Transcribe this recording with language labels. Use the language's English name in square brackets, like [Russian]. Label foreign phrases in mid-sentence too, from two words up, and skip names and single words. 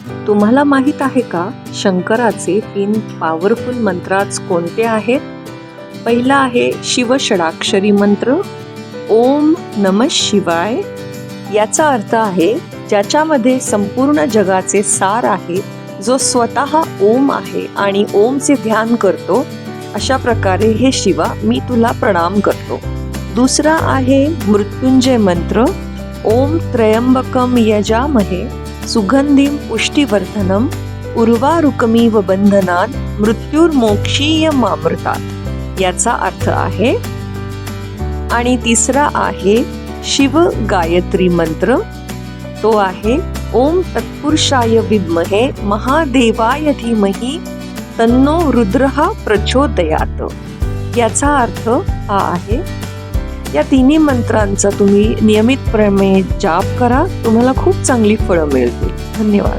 [Marathi] तुम्हाला माहित आहे का शंकराचे 3 पॉवरफुल मंत्र आज कोणते आहेत? पहिला आहे शिवषडाक्षरी मंत्र, [Sanskrit] ओम नमः शिवाय. [Marathi] याचा अर्थ आहे ज्याच्यामध्ये संपूर्ण जगाचे सार आहे, जो स्वतः ओम आहे आणि ओमचे ध्यान करतो. अशा प्रकारे हे शिवा मी तुला प्रणाम करतो. दुसरा आहे मृत्युंजय मंत्र, [Sanskrit] ओम त्र्यंबकम यजामहे सुगंधिम पुष्टिवर्धनम उर्वारुकमिव बंधनान मृत्युर्मोक्षीय मामृतात. [Marathi] याचा अर्थ आहे. आणि तिसरा आहे शिव गायत्री मंत्र, तो आहे [Sanskrit] ओम तत्पुरुषाय विद्महे महादेवाय धीमहि तन्नो रुद्रः प्रचोदयात. [Marathi] याचा अर्थ हा आहे. या तिन्ही मंत्रांचा तुम्ही नियमितपणे जाप करा, तुम्हाला खूप चांगली फळं मिळतील. धन्यवाद.